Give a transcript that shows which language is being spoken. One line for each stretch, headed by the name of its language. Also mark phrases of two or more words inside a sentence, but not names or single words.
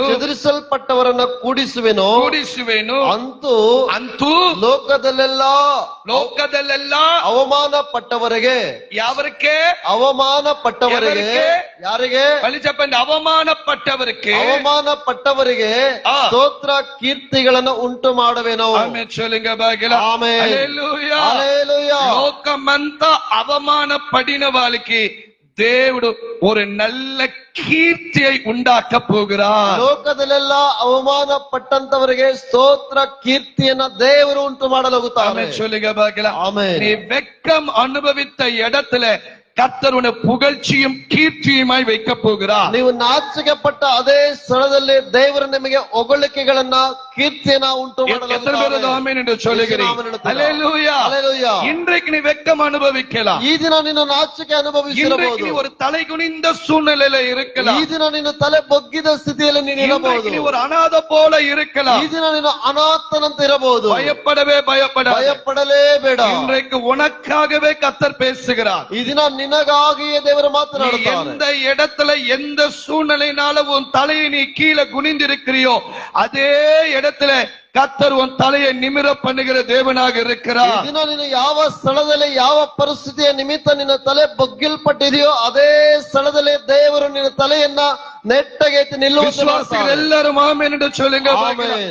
Kannada: ಚದುರಿಸಲ್ಪಟ್ಟವರನ್ನ ಕೂಡಿಸುವೆನು, ಅಂತೂ ಲೋಕದಲ್ಲೆಲ್ಲ ಅವಮಾನ ಪಟ್ಟವರಿಗೆ, ಅವಮಾನ ಪಟ್ಟವರಿಗೆ, ಯಾರಿಗೆ చెప్పండి, ಅವಮಾನ ಪಟ್ಟವರಿಗೆ ಸ್ತೋತ್ರ ಕೀರ್ತಿಗಳನ್ನು ಉಂಟು ಮಾಡುವೆನು.
Telugu: లోకమంతా అవమాన పడిన వాళ్ళకి దేవుడు
Tamil: ஒரு நல்ல கீர்த்தியை உண்டாக்க போகிறார்.
Kannada: ಲೋಕದಲ್ಲೆಲ್ಲ ಅವಮಾನ ಪಟ್ಟಂತವರಿಗೆ ಸ್ತೋತ್ರ ಕೀರ್ತಿಯನ್ನ ದೇವರು ಉಂಟು ಮಾಡಲಾಗುತ್ತಾನೆ.
Tamil: நீ வெட்கம் அனுபவித்த இடத்துல கர்த்தர் உன்னை புகழ்ச்சியும் கீர்த்தியுமாய் வைக்க போகிறார்.
Kannada: ನೀವು ನಾಚಿಕೆಪಟ್ಟ ಅದೇ ಸ್ಥಳದಲ್ಲಿ ದೇವರು ನಿಮಗೆ ಹೊಗಳಿಕೆಗಳನ್ನ ಕೀರ್ತಿಯನ್ನ ಉಂಟು ಮಾಡಲಾಗುತ್ತದೆ.
Tamil: இன்றைக்கு நீ வெட்கம் அனுபவிக்கலாம்.
Kannada: ಈ ದಿನ ನಿನ್ನ ನಾಚಿಕೆ ಅನುಭವಿಸಿರಬಹುದು.
Tamil: நீ ஒரு தலை குனிந்த சூழ்நிலையில இருக்கலாம்.
Kannada: ಈ ದಿನ ನಿನ್ನ ತಲೆ ಬೊಗ್ಗಿದ ಸ್ಥಿತಿಯಲ್ಲಿ ನೀನು ಇರಬಹುದು.
Tamil: நீ ஒரு அநாத போல இருக்கலாம்.
Kannada: ಈ ದಿನ ನೀನು ಅನಾಥನಂತೆ ಇರಬಹುದು. ಭಯಪಡಲೇಬೇಡ.
Tamil: இன்றைக்கு உனக்காகவே கர்த்தர் பேசுகிறார்.
Kannada: ಈ ದಿನ ನಿನಗಾಗಿಯೇ ದೇವರು ಮಾತನಾಡುತ್ತಾರೆ.
Tamil: எந்த இடத்துல எந்த சூழ்நிலையினால உன் தலையை நீ கீழே குனிந்திருக்கிறியோ அதே இடத்துல கர்த்தர் உன் தலையை நிமிர பண்ணுகிற தேவனாக இருக்கிறார்.
Kannada: ದಿನ ನೀನು ಯಾವ ಸ್ಥಳದಲ್ಲಿ ಯಾವ ಪರಿಸ್ಥಿತಿಯ ನಿಮಿತ್ತ ನಿನ್ನ ತಲೆ ಬೊಗ್ಗಿಲ್ಪಟ್ಟಿದೆಯೋ ಅದೇ ಸ್ಥಳದಲ್ಲಿ ದೇವರು ನಿನ್ನ ತಲೆಯನ್ನ ನೆಟ್ಟಗೆ ನಿಲ್ಲುವಂತೆ ಮಾಡ್ತಾನೆ. ಎಲ್ಲರೂ ಆಮೆನ್ ಎಂದು சொல்லுங்க.